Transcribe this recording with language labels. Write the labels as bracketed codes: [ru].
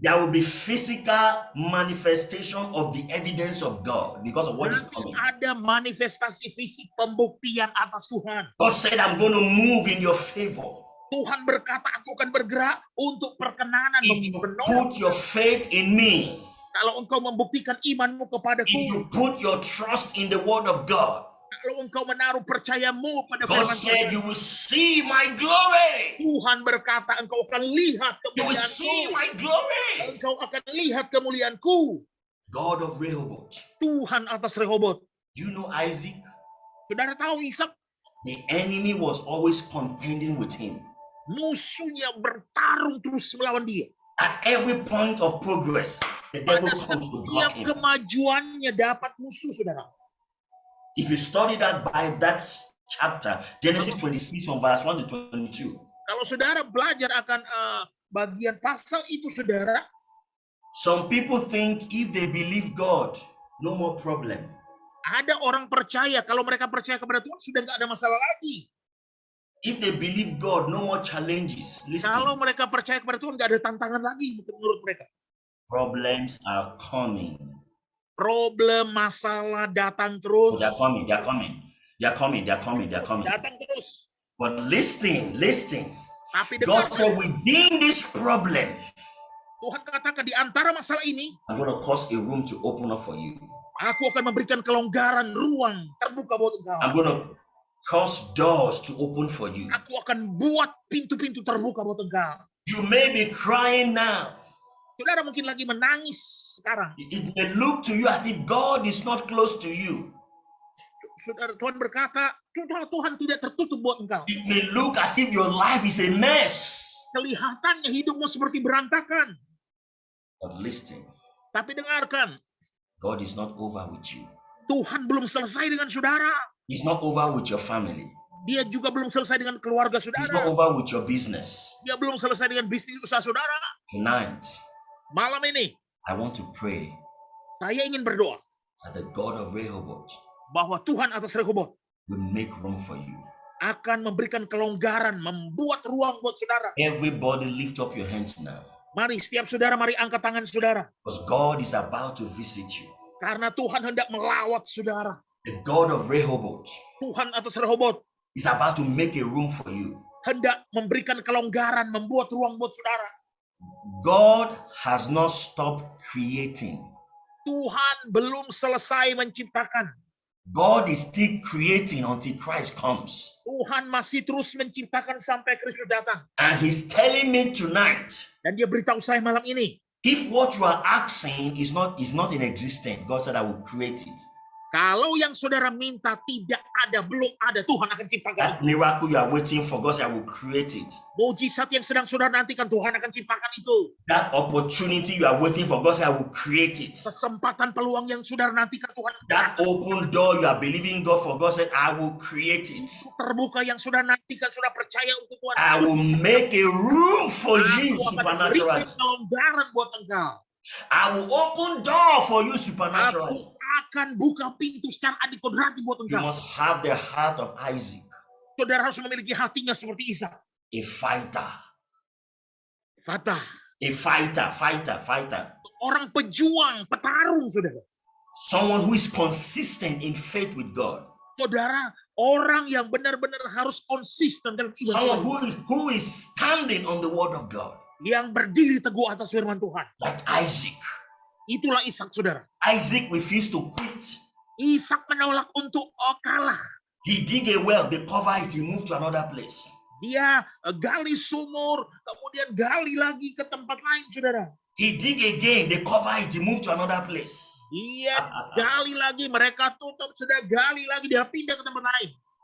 [en] There will be physical manifestation of the evidence of God because of what is coming. [id] Ada manifestasi fisik pembuktian atas Tuhan. [en] God said, I'm going to move in your favor. [id] Tuhan berkata, aku akan bergerak untuk perkenanan. [en] If you put your faith in me. [id] Kalau engkau membuktikan imanmu kepadaku. [en] If you put your trust in the word of God. [id] Kalau engkau menaruh percayamu pada [en] God [id] firman [en] said, [id] Tuhan. [en] you will see my glory. [id] Tuhan berkata, engkau akan lihat [en] You will [id] kemuliaanku. [en] see my glory. [id] Engkau akan lihat kemuliaanku. [en] God of Rehoboth. [id] Tuhan atas Rehoboth. [en] Do you know Isaac? [id] Saudara tahu Ishak? [en] The enemy was always contending with him. [id] Musuhnya bertarung terus melawan dia. [en] At every point of progress, the devil [id] Pada [en] comes to block [id] setiap [en] him. [id] kemajuannya dapat musuh, saudara. [en] If you study that by that chapter, Genesis 26 from verse 1 to 22. [id] Kalau saudara belajar akan bagian pasal itu, saudara, [en] Some people think if they believe God, no more problem. [id] ada orang percaya kalau mereka percaya kepada Tuhan sudah nggak ada masalah lagi. [en] If they believe God, no more challenges. [id] Kalau [en] Listen, [id] mereka percaya kepada Tuhan nggak ada tantangan lagi menurut mereka. [en] problems are coming. [id] Problem, masalah datang terus. [en] They're coming, they're coming. They're coming, they're coming, they're coming. [id] Datang terus. [en] But listen. [id] Tapi [en] God [id] dengar, [en] said within this problem, [id] Tuhan katakan di antara masalah ini, [en] I'm going to cause a room to open up for you. [id] aku akan memberikan kelonggaran, ruang terbuka buat engkau. [en] I'm going to cause doors to open for you. [id] Aku akan buat pintu-pintu terbuka buat engkau. [en] You may be crying now. [id] Saudara mungkin lagi menangis sekarang. [en] It may look to you as if God is not close to you. [id] Saudara, Tuhan berkata, Tuhan tidak tertutup buat engkau. [en] It may look as if your life is a mess. [id] Kelihatannya hidupmu seperti berantakan. [en] But listen, [id] Tapi dengarkan, [en] God is not over with you. [id] Tuhan belum selesai dengan saudara. [en] It's not over with your family. [id] Dia juga belum selesai dengan keluarga [en] It's not [id] saudara. [en] over with your business. [id] Dia belum selesai dengan bisnis usaha saudara. [en] Tonight, [id] Malam ini, [en] I want to pray [id] saya ingin berdoa [en] that the God of Rehoboth [id] bahwa Tuhan atas Rehoboth [en] will make room for you. [id] akan memberikan kelonggaran, membuat ruang buat saudara. [en] Everybody lift up your hands now. [id] Mari, setiap saudara, mari angkat tangan saudara. [en] Because God is about to visit you. [id] Karena Tuhan hendak melawat saudara. [en] The God of Rehoboth [id] Tuhan atas Rehoboth [en] is about to make a room for you. [id] hendak memberikan kelonggaran, membuat ruang buat saudara. [en] God has not stopped creating. [id] Tuhan belum selesai menciptakan. [en] God is still creating until Christ comes. [id] Tuhan masih terus menciptakan sampai Kristus datang. [en] And he's telling me tonight, [id] Dan dia beritahu saya malam ini, [en] if what you are asking is not in existence, God said I will create it. [id] kalau yang saudara minta tidak ada, belum ada, Tuhan akan ciptakan. [en] That miracle you are waiting for, God said I will create it. [id] Mujizat yang sedang saudara nantikan, Tuhan akan ciptakan itu. [en] That opportunity you are waiting for, God said I will create it. [id] Kesempatan peluang yang saudara nantikan, Tuhan. [en] That open door you are believing God for, God said I will create it. [id] Terbuka yang saudara nantikan, saudara percaya untuk Tuhan. [en] I will make a room for you [id] Aku akan [en] supernaturally. [id] berikan kelonggaran buat engkau. [en] I will open door for you supernaturally. [id] Aku akan buka pintu secara adikodrati buat [en] You [id] engkau. [en] must have the heart of Isaac, [id] Saudara harus memiliki hatinya seperti Ishak. [en] a fighter, Fatah. a fighter. [id] Orang pejuang, petarung, saudara. [en] Someone who is consistent in faith with God. [id] Saudara, orang yang benar-benar harus konsisten dalam ibadah. [en] Someone who is standing on the word of God. [id] Yang berdiri teguh atas firman Tuhan. [en] Like Isaac. [id] Itulah Ishak, saudara. [en] Isaac refused to quit. [id] Ishak menolak untuk kalah. [en] He dig a well, they cover it, he moved to another place. [id] Dia gali sumur, kemudian gali lagi ke tempat lain, saudara. [en] He dig again, they cover it, he moved to another place. [id] Dia gali lagi, mereka tutup, sudah gali lagi, dia pindah ke tempat lain.